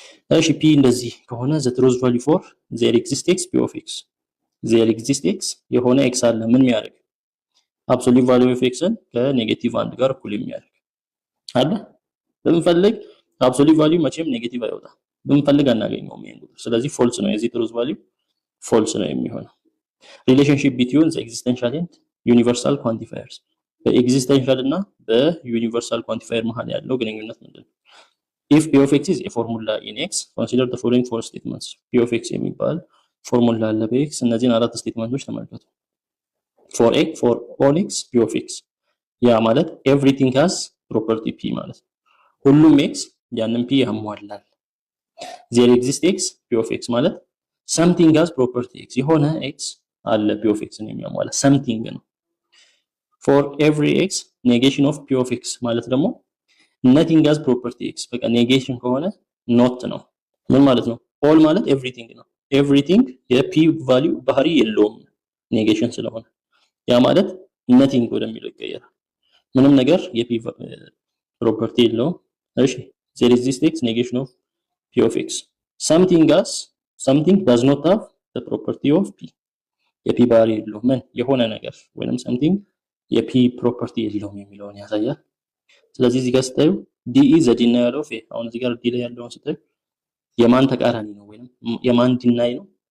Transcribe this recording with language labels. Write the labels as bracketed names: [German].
[Amharic] እሺ p እንደዚህ ከሆነ [English] the truth value for there exists x p of x [Amharic] there exists x የሆነ x አለ ምን የሚያደርግ absolute value of x ን ከኔጌቲቭ 1 ጋር እኩል የሚያደርግ አለ። ብንፈልግ absolute value መቼም ኔጌቲቭ አይወጣም። ብንፈልግ አናገኘውም ይሄን ቁጥር። ስለዚህ ፎልስ ነው የዚህ ትሩዝ ቫልዩ ፎልስ ነው የሚሆነው። ሪሌሽንሺፕ ቢትዊን the existential and universal quantifiers በኤግዚስተንሻል እና በዩኒቨርሳል ኳንቲፋየር መሃል ያለው ግንኙነት ምንድነው? [English] if p of x is a formula in x consider the following four statements p of x [Amharic] የሚባል ፎርሙላ አለ በx እነዚህን አራት ስቴትመንቶች ተመልከቱ። [English] for all x p of x ያ ማለት everything has property p [Amharic] ማለት ሁሉም x ያንን p ያሟላል። there exists x p of x ማለት something has property x የሆነ x አለ p of x ነው የሚያሟላ something ነው። for every x negation of p of x ማለት ደግሞ [English] nothing has property x [Amharic] በቃ ኔጌሽን ከሆነ not ነው። ምን ማለት ነው? all ማለት everything ነው። everything የp ቫልዩ ባህሪ የለውም ኔጌሽን ስለሆነ ያ ማለት nothing ወደሚለው ይቀየራል። ምንም ነገር የp ፕሮፐርቲ የለውም። እሺ there exists x negation of p of x [English] something does not have the property of p [Amharic] የp ባህሪ የለውም ምን የሆነ ነገር ወይንም something የp ፕሮፐርቲ የለውም የሚለውን ያሳያል። ስለዚህ እዚህ ጋር ስታዩ [English] d is a denial of a [Amharic] አሁን እዚህ ጋር d ላይ ያለውን ስታዩ የማን ተቃራኒ ነው ወይንም የማን ዲናይ ነው?